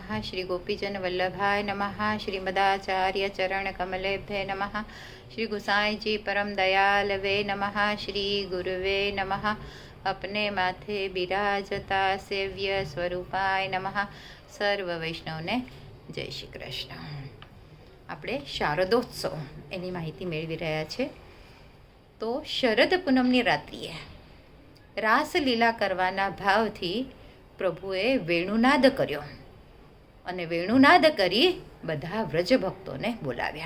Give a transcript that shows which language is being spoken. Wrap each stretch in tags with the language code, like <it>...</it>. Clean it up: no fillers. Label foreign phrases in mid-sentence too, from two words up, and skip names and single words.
<sa>श्री गोपीजन वल्लभाय नमः। श्रीमदाचार्य चरण कमलेभ्ये नमः। श्री गुसाई जी परम दयालवे नमः। श्री गुरुवे नमः।</sa> <hi>अपने माथे बिराजता सेव्य स्वरूपाय नमः।</hi> <gu>સર્વ વૈષ્ણવને જય શ્રી કૃષ્ણ। આપણે શારદોત્સવ એની માહિતી મેળવી રહ્યા છે। તો શરદ પૂનમની રાત્રિએ રાસલીલા કરવાના ભાવથી પ્રભુએ વેણુનાદ કર્યો અને વેણુનાદ કરી બધા વ્રજભક્તોને બોલાવ્યા।</gu>